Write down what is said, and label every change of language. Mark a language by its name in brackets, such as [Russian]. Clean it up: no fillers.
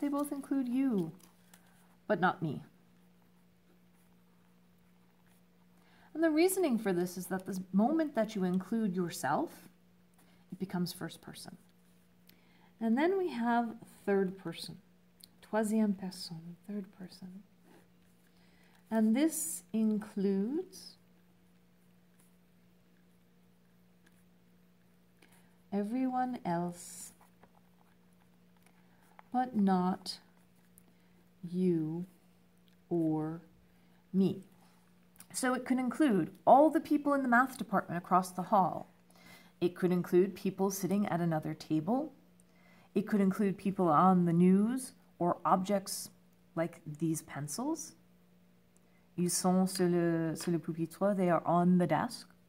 [English] They both include you, but not me. And the reasoning for this is that the moment that you include yourself, it becomes first person. And then we have third person. [French] Troisième personne, [English] third person. And this includes everyone else, but not you or me. So it could include all the people in the math department across the hall. It could include people sitting at another table. It could include people on the news or objects like these pencils. [French] Ils sont sur le pupitre, [English] they are on the desk.